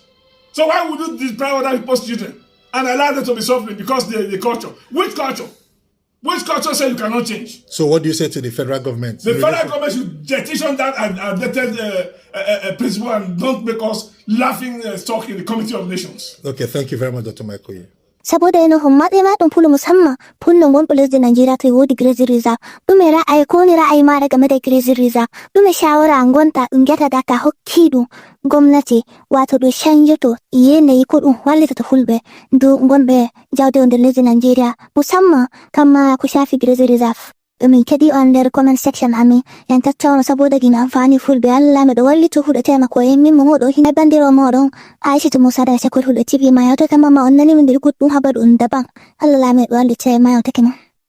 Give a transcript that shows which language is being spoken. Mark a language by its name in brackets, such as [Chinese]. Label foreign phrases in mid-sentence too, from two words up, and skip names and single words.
[English] So why would you deprive other people's children and allow them to be suffering because the culture? Which culture? Which culture says you cannot change? So what do you say to the federal government? The federal government should petition that outdated principle and don't make us laughing stock in the Committee of Nations. Okay, thank you very much, Dr. Michael. [Fula] Saboda eno hommaɗe ma ɗum pulo musamman pullo gonɗo lesdi Nigeria to wodi [English] grazing reserve [Fula] ɗume ra'ayi ko ni ra'ayi maɗa [Hausa] game da [English] grazing reserve [Fula] ɗume shawara gonta ɗum ƴetata ta hokki ɗum gwamnati wato ɗum canjoto yanayi ko ɗum wallitata fulɓe dow gonɓe jawde nder lesdi Nigeria musamman kamma ko shafi [English] grazing reserve [Fula] min kedi on nder [English] comment section [Fula] amin [Hausa] en tattauno saboda gina amfani [Fula] fulɓe Allah miɗo wallito huɗetema ko en min moɗo hina bandiro moɗon Aisha Musa da Shakul Huɗo TV ma yawta kama ma on nani min dir goɗɗum habaru on daban Allah lamiɗo wallite ma yawtake ma